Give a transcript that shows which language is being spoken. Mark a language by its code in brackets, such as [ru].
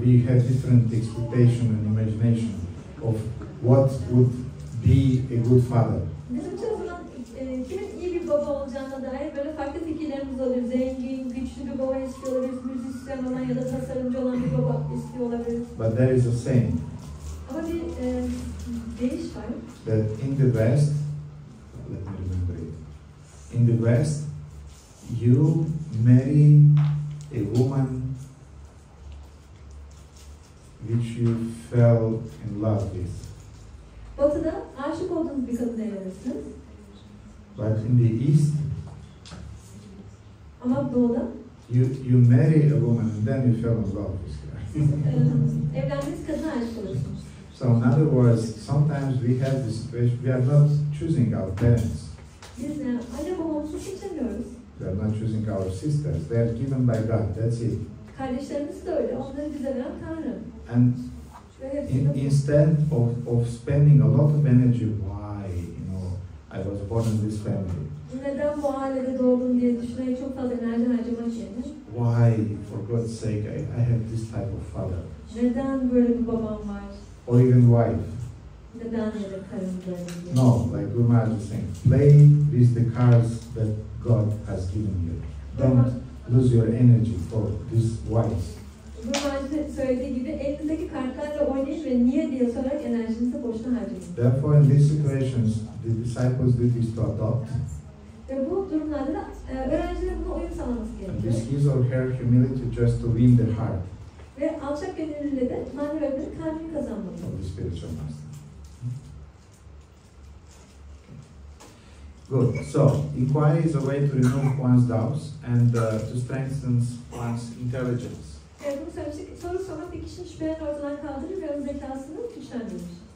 [en] We have different expectation and imagination of what would be a good father. [tr] Bizim çoğu zaman kimin iyi bir baba olacağına dair böyle farklı fikirlerimiz oluyor. Zengin, güçlü bir baba istiyor olabiliriz, müzisyen olan ya da tasarımcı olan bir baba istiyor olabiliriz. [en] But there is a saying. [tr] Ama bir deyiş var. [en] That in the West, let me remember it. In the West, you marry a woman which you fell in love with. [tr] Batı'da aşık olduğunuz bir kadın evlenirsiniz. [en] But in the East, [tr] ama Doğu'da [en] you marry a woman and then you fell in love with her. [tr] Siz evlendiğiniz kadına aşık olursunuz. [en] So in other words, sometimes we have this situation, we are not choosing our parents. [tr] Biz anne babamızı seçemiyoruz. [en] We are not choosing our sisters. They are given by God. That's it. [tr] Kardeşlerimiz de öyle. Onları bize veren Tanrı. [en] And instead of spending a lot of energy, why, I was born in this family. [tr] Neden bu ailede doğdum diye düşünerek çok fazla enerji harcamak yerine. [en] Why, for God's sake, I have this type of father. [tr] Neden böyle bir babam var? [en] Or even wife. [tr] Neden ya da karım böyle diye. [en] No, like Gurmaharaj is saying, play with the cards that God has given you. Don't lose your energy for these wives. [tr] Gurmaharaj'ın söylediği gibi elinizdeki kartlarla oynayın ve niye diye sorarak enerjinizi boşuna harcayın. [en] Therefore, in these situations, the disciples' duty is to adopt. [tr] Ve bu durumlarda da öğrencilerin buna uyum sağlaması [en] And [tr] gerekiyor. [en] this his or her humility just to win the heart [tr] Ve alçak gönüllüyle de manevi öğretmenin kalbini kazanmalı. [en] of the spiritual master. Good. So, inquiry is a way to remove one's doubts and to strengthen one's intelligence. [tr] Bunu söylemiştik. Soru sormak bir kişinin şüphelerini ortadan kaldırır ve ön zekasını güçlendirir.